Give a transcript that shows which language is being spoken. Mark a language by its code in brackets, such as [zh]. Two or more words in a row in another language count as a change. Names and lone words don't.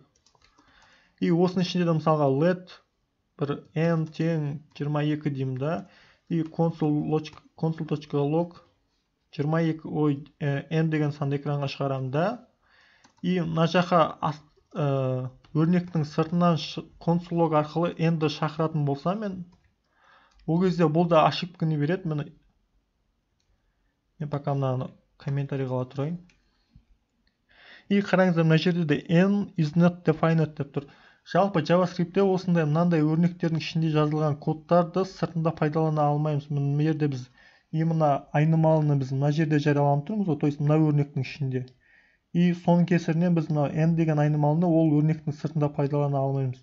[kk] И осының ішінде де мысалға let бір n тең 22 деймін да, и console.log 22 n деген санды экранға шығарамын да, и мына жаққа өрнектің сыртынан console.log арқылы n-ді шақыратын болса мен, ол кезде бұл да ошибканы береді. Мен пока мынаны комментарийға ала тұрайын. И қараңыздар, мына жерде де [en] n is not defined [kk] деп тұр. Жалпы JavaScriptте осындай мынандай өрнектердің ішінде жазылған кодтарды сыртында пайдалана алмаймыз. Мына жерде біз именно айнымалыны біз мына жерде жарияланып тұрмыз ғой, [ru] то есть [kk] мына өрнектің ішінде. И соның кесірінен біз мына n деген айнымалыны ол өрнектің сыртында пайдалана алмаймыз.